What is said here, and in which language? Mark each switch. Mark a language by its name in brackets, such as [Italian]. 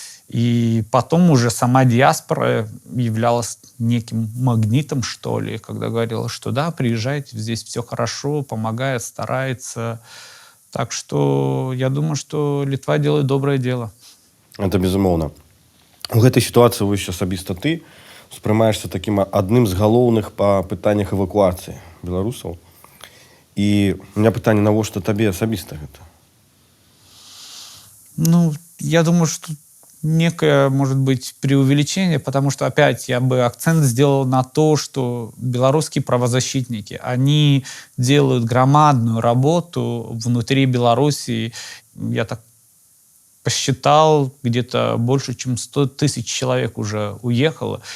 [Russian] И потом уже сама диаспора являлась неким магнитом, что ли, когда говорила, что да, приезжайте, здесь все хорошо, помогает, старается. Так что я думаю, что Литва делает доброе дело. [Belarusian] Это безумоўна. У гэтай сітуацыі вось асабіста ты успрымаешься таким адным з галоўных па пытаннях эвакуацыі беларусаў. І [Russian] у меня [Belarusian] пытанне, навошта табе асабіста гэта? [Russian] Я думаю, что некое, может быть, преувеличение, потому что, опять, я бы акцент сделал на то, что белорусские правозащитники, они делают громадную работу внутри Беларуси. Я так посчитал, где-то больше, чем 100 тысяч человек уже уехало.